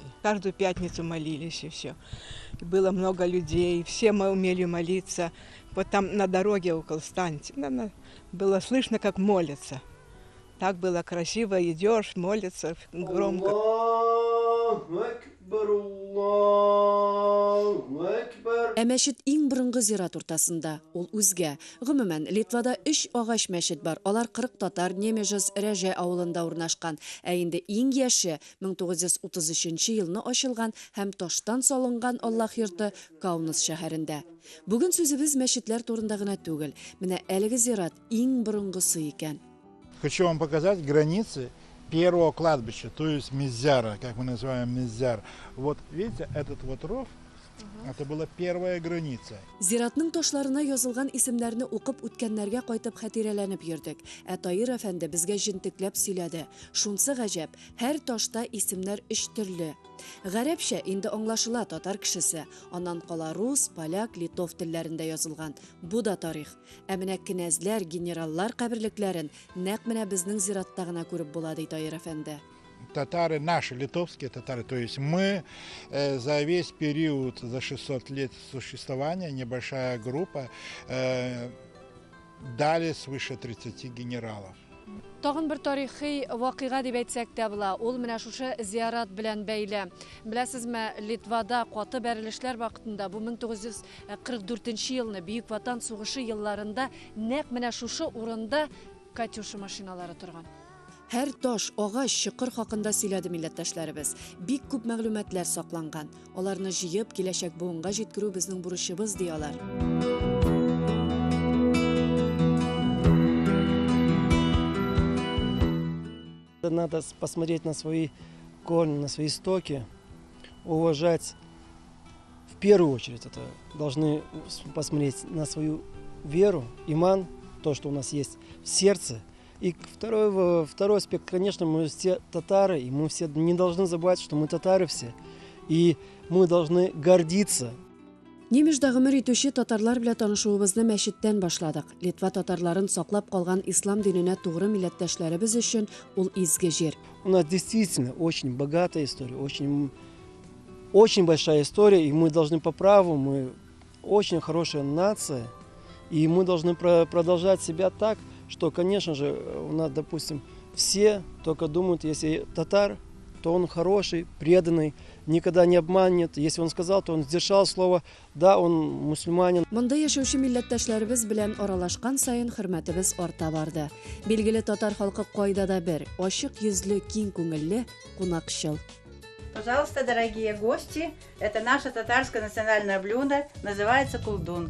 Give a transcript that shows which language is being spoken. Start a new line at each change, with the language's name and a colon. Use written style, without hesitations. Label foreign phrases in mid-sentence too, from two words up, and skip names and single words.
Russian: Каждую пятницу молились, и все. И было много людей, все мы умели молиться. Вот там на дороге около станции было слышно, как молятся. Так было красиво, идешь, молятся громко.
Tatar: Ә мәчет иң бұрынғы зират уртасында, ул үзгә. Гомумән, Литвада 3 агач мәчет бар. Алар 40 татар, немежыз, Рәҗә авылында урнашкан. Ә инде иң яше 1933 елны ачылган һәм таштан салынган Аллаһ йорты Каунас шәһәрендә. Бүген сүзебез мәчетләр турында гына түгел. Менә әлеге зират иң бұрынгысы икән.
Russian: Хочу вам показать границы первого кладбища, то есть Мизяра, как мы называем Мизяр. Вот видите, этот вот ров, это была первая граница.
Tatar: Зиратның ташларына язылган исемнәрне укып үткәннәргә кайтып хатирәләнеп йөрдек. Ә Таир әфәнде безгә җентекләп сөйләде. Шунсы гаҗәп, һәр ташта исемнәр 3 төрле. Гарәпчә инде аңлашыла татар кешесе, аннан кала рус, поляк, литов телләрендә язылган. Бу да тарих. Ә менә кенәзләр, генераллар каберлекләрен нәкъ менә безнең зиратта гына күреп була, ди Таир әфәнде.
Russian: Татары, наши литовские татары, то есть мы за весь период, за 600 лет существования, небольшая группа, дали свыше 30 генералов.
Tatar: Тагын бер тарихи вакыйга дип әйтсәк тә була. Ул менә шушы зиярат белән бәйле. Беләсезме, Литвада каты бәрелешләр вакытында, бу 1944 елны Бөек Ватан сугышы елларында нәкъ менә шушы урында Катюша машиналары торган. Һәр таш, агач, чыкыр хакында сөйләде милләттәшләребез. Бик күп мәгълүматлар сакланган. Аларны җыеп, киләчәк буынга җиткерү безнең бурычыбыз ди алар.
Russian: Надо посмотреть на свои корни, на свои истоки, уважать. В первую очередь это должны посмотреть на свою веру, иман, то, что у нас есть в сердце. И второй аспект, конечно, мы все татары, и мы все не должны забывать, что мы татары все. И мы должны гордиться.
Tatar: Немеждә гомер итүче татарлар белән танышуыбызны мәчеттән башладык. Литва татарларын саклап калган ислам диненә тугры милләттәшләребез өчен ул изге җир.
Russian: У нас действительно очень богатая история, очень большая история, и мы должны по праву, мы очень хорошая нация, и мы должны продолжать себя так, что, конечно же, у нас, допустим, все только думают, если татар, то он хороший, преданный, никогда не обманет. Если он сказал, то он сдержал слово, да, он мусульманин.
Tatar: Монда яшәүче милләттәшләребез белән аралашкан сайын хөрмәтебез арта барды. Билгеле татар халкы кайда да бер, ачык йөзле, киң күңелле, кунакчыл.
Russian: Пожалуйста, дорогие гости, это наше татарское национальное блюдо, называется кулдун.